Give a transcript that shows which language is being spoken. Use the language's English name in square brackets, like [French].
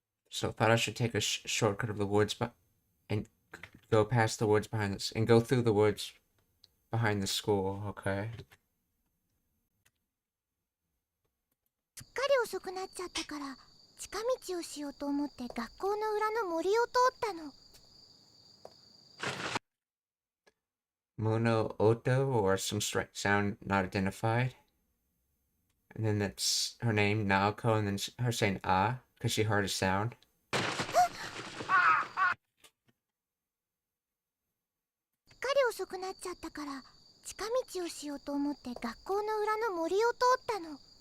[English] So thought I should take a shortcut of the woods, and go past the woods behind this, and go through the woods behind the school. Okay. [Japanese] すっかり遅くなっちゃったから近道をしようと思って学校の裏の森を通ったの。 [English] Mono Oto, or some sound not identified. And then that's her name, Naoko, and then her saying ah, because she heard a sound. [Japanese] すっかり遅くなっちゃったから近道をしようと思って学校の裏の森を通ったの。